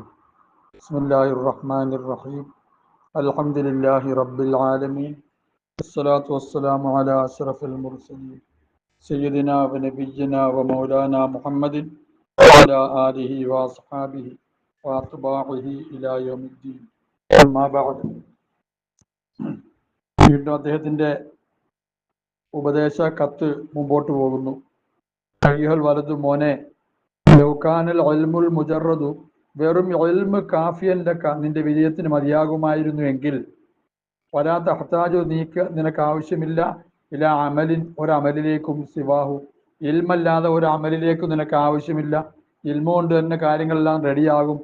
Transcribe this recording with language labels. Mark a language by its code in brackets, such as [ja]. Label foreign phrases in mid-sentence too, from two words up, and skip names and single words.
[ar] بسم الله الرحمن الرحيم. الحمد لله رب العالمين. الصلاة والسلام على أشرف المرسلين سيدنا ونبينا ومولانا محمد وعلى آله وأصحابه وأتباعه إلى يوم الدين. أما بعد. [ml] വീണ്ടും അദ്ദേഹത്തിൻ്റെ ഉപദേശ കത്ത് മുമ്പോട്ട് പോകുന്നു. [ar] أيها الولد [ml] മോനെ, [ar] لو كان العلم المجرد, [ml] വെറും ഇൽമ് [ar] كافيا لك, [ml] നിന്റെ വിജയത്തിന് മതിയാകുമായിരുന്നു എങ്കിൽ, [ar] ولا تحتاج, [ml] നിനക്ക് ആവശ്യമില്ല, [ar] إلى عمل, [ml] ഒരമലിലേക്കും, സിവാഹു, ഇൽമല്ലാതെ ഒരു അമലിലേക്കും നിനക്ക് ആവശ്യമില്ല, ഇൽമ കൊണ്ട് തന്നെ കാര്യങ്ങളെല്ലാം റെഡിയാകും.